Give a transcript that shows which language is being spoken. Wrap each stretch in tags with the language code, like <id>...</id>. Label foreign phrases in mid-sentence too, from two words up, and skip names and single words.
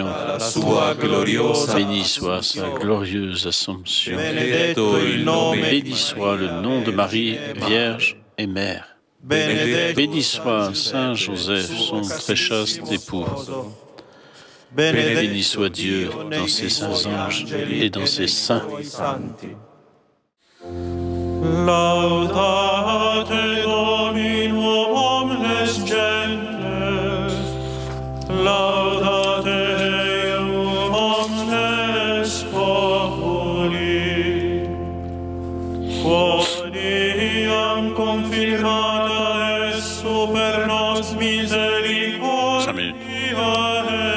<fr>Béni soit sa glorieuse Assomption. Béni soit le nom de Marie, Vierge et Mère. Béni soit Saint Joseph, son très chaste époux. Béni soit Dieu dans ses saints anges et dans ses saints.</fr> <la>Laudate Dominum omnes gentes, laudate Deum omnes populi, quoniam confirmata est super nos misericordia</la>